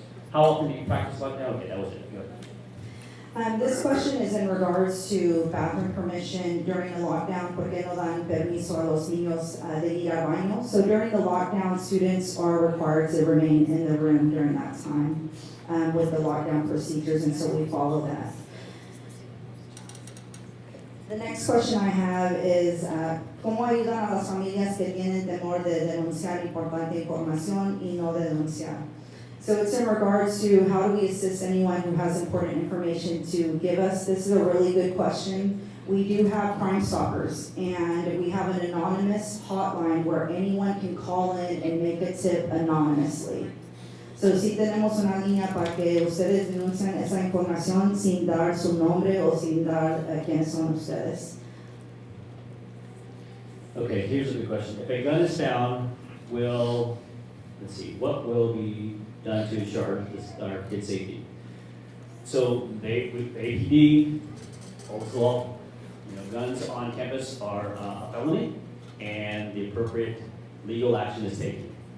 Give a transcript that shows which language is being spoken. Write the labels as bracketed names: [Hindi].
[English] How often do you practice lockdown? Okay, that was it. Good. This question is in regards to bathroom permission during the lockdown. [Spanish] ¿Por qué no dan permiso a los niños de ir al baño? [English] So during the lockdown, students are required to remain in the room during that time with the lockdown procedures, and so we follow that. The next question I have is, [Spanish] ¿cómo ayudan a las familias que tienen temor de denunciar importante información y no de denunciar? [English] So it's in regards to how do we assist anyone who has important information to give us? This is a really good question. We do have Crime Stoppers, and we have an anonymous hotline where anyone can call in and make a tip anonymously. [Spanish] So sí tenemos una línea para que ustedes denuncien esa información sin dar su nombre o sin dar quiénes son ustedes. [English] Okay, here's a good question. If a gun is found, what will be done to ensure our kids' safety? So APD, old school, guns on campus are a felony, and the appropriate legal action is taken.